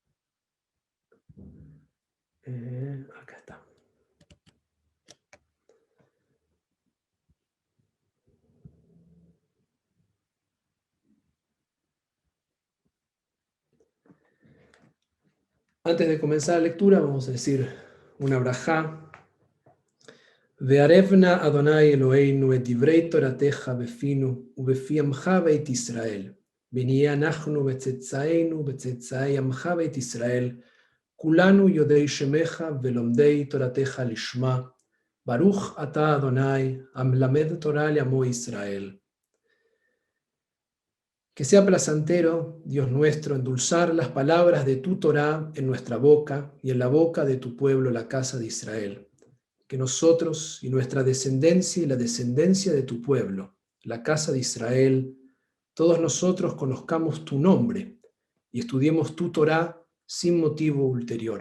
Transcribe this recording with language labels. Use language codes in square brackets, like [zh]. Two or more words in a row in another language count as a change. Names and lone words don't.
[es] Acá está. Antes de comenzar la lectura, vamos a decir una brajá. [he] והערב נא אדני אלהינו את דברי תורתך בפינו ובפי עמך בית ישראל. ונהיה אנחנו בצאצאינו בצאצאי עמך בית ישראל. כלנו יודעי שמך ולומדי תורתך לשמה. ברוך אתה אדני המלמד תורה לעמו ישראל. [es] Que sea placentero, Dios nuestro, endulzar las palabras de tu Torá en nuestra boca y en la boca de tu pueblo, la casa de Israel. Que nosotros y nuestra descendencia y la descendencia de tu pueblo, la casa de Israel, todos nosotros conozcamos tu nombre y estudiemos tu Torá sin motivo ulterior.